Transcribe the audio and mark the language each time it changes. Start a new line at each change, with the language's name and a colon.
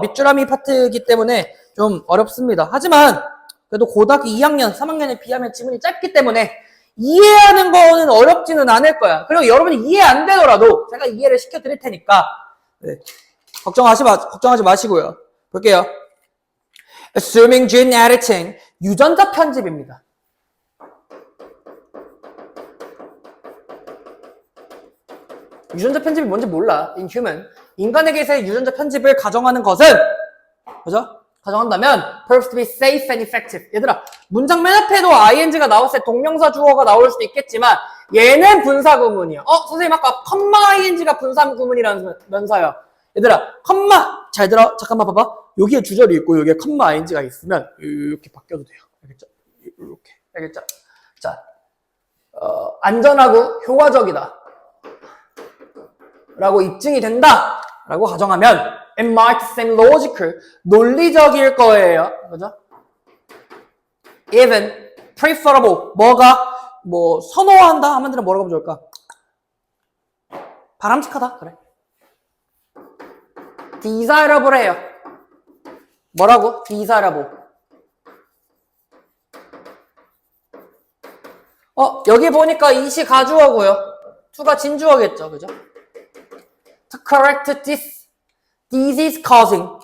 Korean: 밑줄함이 파트이기 때문에 좀 어렵습니다. 하지만 그래도 고등학교 2학년, 3학년에 비하면 지문이 짧기 때문에 이해하는 거는 어렵지는 않을 거야. 그리고 여러분이 이해 안 되더라도 제가 이해를 시켜드릴 테니까 네. 걱정하지 마시고요. 볼게요.
English: Assuming gene editing,
Korean: 유전자 편집입니다. 유전자 편집이 뭔지 몰라.
English: In human.
Korean: 인간에게서의 유전자 편집을 가정하는 것은 그죠?
English: 가정한다면 proves to be safe and effective.
Korean: 얘들아, 문장 맨 앞에도 ing가 나왔을 때 동명사 주어가 나올 수도 있겠지만 얘는 분사구문이야. 선생님 아까 컴마 ing가 분사구문이라면서요. 얘들아, 컴마 잘 들어. 잠깐만 봐봐. 여기에 주절이 있고 여기에 컴마 ing가 있으면 이렇게 바뀌어도 돼요. 알겠죠? 이렇게. 알겠죠? 자, 안전하고 효과적이다. 라고 입증이 된다. 라고 가정하면
English: it might seem logical.
Korean: 논리적일 거예요. 그죠?
English: even preferable.
Korean: 뭐가 뭐 선호한다 하면 뭐라고 하면 좋을까? 바람직하다. 그래. desirable 해요. 뭐라고? desirable. 여기 보니까 it이 가주어고요. to가 진주어겠죠. 그죠?
English: To correct this disease causing.